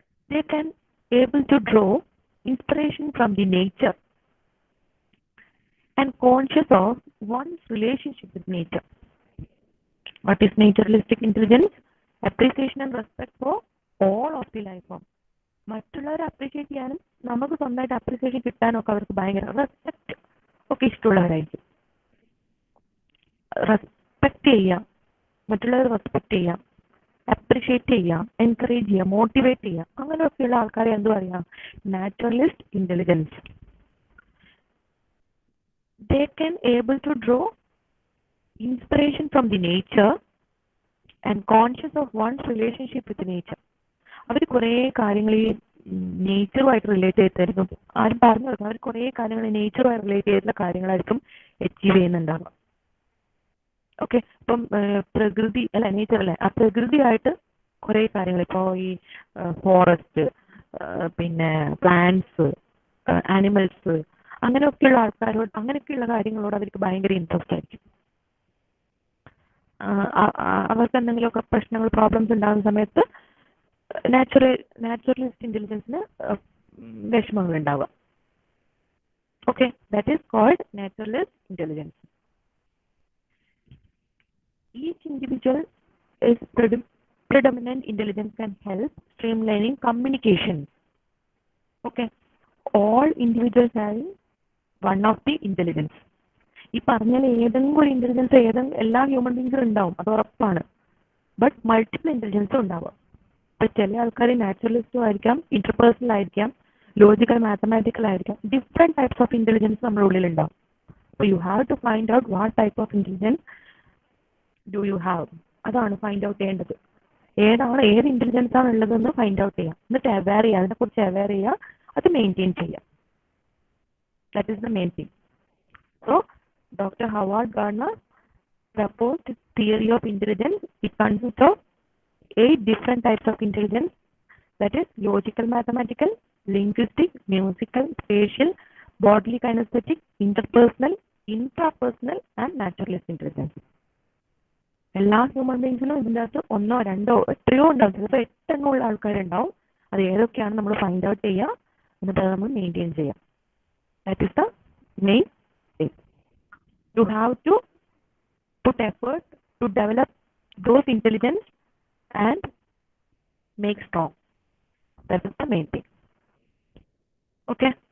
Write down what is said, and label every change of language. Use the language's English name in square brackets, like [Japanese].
[English] They can able to draw inspiration from the nature and conscious of one's relationship with nature. What is naturalistic intelligence? Appreciation and respect for all of the life form. [Malayalam] മറ്റുള്ളവരെ appreciate ചെയ്യാനും നമുക്ക് സ്വന്തമായിട്ട് appreciation കിട്ടാനും ഒക്കെ അവർക്ക് ഭയങ്കര respect ഒക്കെ ഇഷ്ടമുള്ളവരായിരിക്കും. Respect ചെയ്യാം, മറ്റുള്ളവർ റെസ്പെക്ട് ചെയ്യാം, അപ്രിഷിയേറ്റ് ചെയ്യാം, എൻകറേജ് ചെയ്യാം, മോട്ടിവേറ്റ് ചെയ്യാം, അങ്ങനെയൊക്കെയുള്ള ആൾക്കാരെ എന്ത് പറയാം? [English] Naturalist intelligence. They can able to draw inspiration from the nature and conscious of one's relationship with nature. [Malayalam] അവർ കുറേ കാര്യങ്ങൾ ഈ നേച്ചറുമായിട്ട് റിലേറ്റ് ചെയ്തായിരിക്കും, ആരും പറഞ്ഞു കൊടുക്കും, അവർ കുറേ കാര്യങ്ങൾ നേച്ചറുമായി റിലേറ്റ് ചെയ്തിട്ടുള്ള കാര്യങ്ങളായിരിക്കും അച്ചീവ് ചെയ്യുന്നുണ്ടാവുക. ഓക്കെ, ഇപ്പം പ്രകൃതി അല്ല, നേച്ചർ അല്ലേ, ആ പ്രകൃതിയായിട്ട് കുറേ കാര്യങ്ങൾ, ഇപ്പോൾ ഈ ഫോറസ്റ്റ്, പിന്നെ പ്ലാന്റ്സ്, ആനിമൽസ്, അങ്ങനെയൊക്കെയുള്ള ആൾക്കാരോട്, അങ്ങനെയൊക്കെയുള്ള കാര്യങ്ങളോട് അവർക്ക് ഭയങ്കര ഇൻട്രസ്റ്റ് ആയിരിക്കും. അവർക്ക് എന്തെങ്കിലുമൊക്കെ പ്രശ്നങ്ങൾ, പ്രോബ്ലംസ് ഉണ്ടാകുന്ന സമയത്ത് നാച്ചുറലിസ്റ്റ് ഇന്റലിജൻസിന് വിഷമങ്ങൾ ഉണ്ടാവുക. [English] Okay, that is called naturalist intelligence. Each individual is predominant intelligence can help streamlining communication. Okay, all individuals have one of the intelligence. [Malayalam] ഈ പറഞ്ഞാൽ ഏതെങ്കിലും ഒരു ഇന്റലിജൻസ് എല്ലാ ഹ്യൂമൻ ബീങ്സിലും ഉണ്ടാവും, അത് ഉറപ്പാണ്. ബട്ട് മൾട്ടിപ്പിൾ ഇന്റലിജൻസും ഉണ്ടാവുക. ഇപ്പൊ ചില ആൾക്കാർ നാച്ചുറലിസ്റ്റും ആയിരിക്കാം, ഇന്റർപേഴ്സണൽ ആയിരിക്കാം, ലോജിക്കൽ, മാത്തമാറ്റിക്കൽ ആയിരിക്കാം. [English] different types of intelligence [Malayalam] നമ്മുടെ ഉള്ളിൽ ഉണ്ടാവും. അപ്പോൾ [English] You have to find out what type of intelligence do you have. [Malayalam] അതാണ് ഫൈൻഡ് ഔട്ട് ചെയ്യേണ്ടത്. ഏത് ഇന്റലിജൻസ് ആണ് ഉള്ളതെന്ന് ഫൈൻഡ് ഔട്ട് ചെയ്യാം, എന്നിട്ട് അവെയർ ചെയ്യുക, അതിനെക്കുറിച്ച് അവെയർ ചെയ്യുക, അത് മെയിൻറ്റെയിൻ ചെയ്യാം. [English] That is the main thing. So Dr. Howard Gardner proposed theory of intelligence. It consists of 8 different types of intelligence, that is logical, mathematical, linguistic, musical, spatial, bodily kinesthetic, interpersonal, intrapersonal, and naturalist intelligence. [Malayalam] എല്ലാ human ബീങ്സിനും ഇതിൻ്റെ അകത്ത് ഒന്നോ രണ്ടോ എത്രയോ ഉണ്ടാവും, ചിലപ്പോൾ 8 ഉള്ള ആൾക്കാരുണ്ടാവും. അത് ഏതൊക്കെയാണ് നമ്മൾ ഫൈൻഡ് ഔട്ട് ചെയ്യുക, എന്നിട്ട് അത് നമ്മൾ മെയിൻറ്റെയിൻ ചെയ്യാം. [English] That is the main thing. You have to put effort to develop those intelligence and make strong. That is the main thing. Okay.